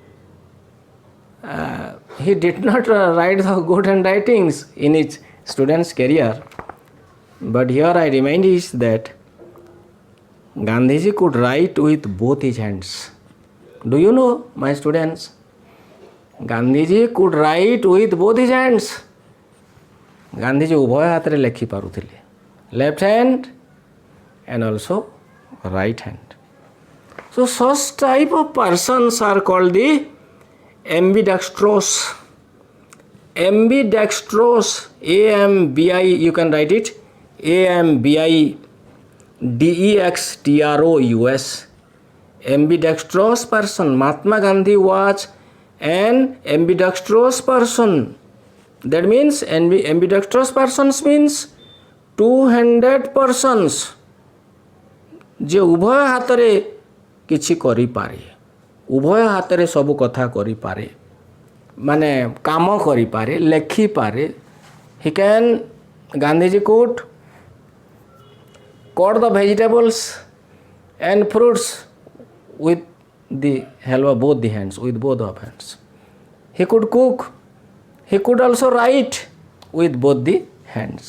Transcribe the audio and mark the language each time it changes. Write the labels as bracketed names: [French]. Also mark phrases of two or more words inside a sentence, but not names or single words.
[English] He did not write the good handwritings in his student's career. But here I remind you that Gandhiji could write with both his hands. Do you know, my students? Gandhiji could write with both his hands. [Odia] Gandhiji ଉଭୟ ହାତ ରେ ଲେଖି ପାରୁଥିଲେ. [English] Left hand and also right hand. So such type of persons are called the ambidextrous. AMBI, you can write it. AMBIDEXTROUS. Ambidextrous person. Mahatma Gandhi was an ambidextrous person. That means ambidextrous persons means two-handed persons. [Odia] ଯେ ଉଭୟ ହାତ ରେ କିଛି କରି ପାରେ. ଉଭୟ ହାତ ରେ ସବୁ କଥା କରି ପାରେ. ମାନେ କାମ କରି ପାରେ, ଲେଖି ପାରେ. [English] He can, Gandhiji could cut the vegetables and fruits with the help of both the hands, with both of hands. He could cook. He could also write with both the hands.